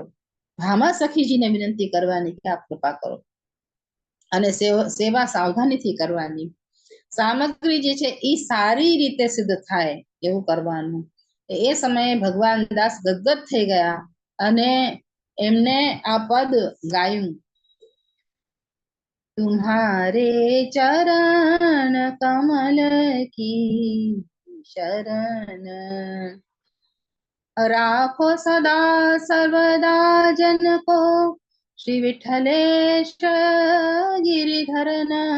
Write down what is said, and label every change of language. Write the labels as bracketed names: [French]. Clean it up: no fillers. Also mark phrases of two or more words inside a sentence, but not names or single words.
[Gujarati] ભામા સખીજીને વિનંતી કરવાની કે આપ કૃપા કરો અને સેવા સાવધાનીથી કરવાની. સામગ્રી જે છે એ સારી રીતે સિદ્ધ થાય એવું કરવાનું. એ સમયે ભગવાન દાસ ગદગદ થઈ ગયા અને એમને આ પદ ગાયું. [Hindi] तुम्हारे चरण कमल की शरण राखो सदा सर्वदा जन को श्री विठलेश गिरिधरन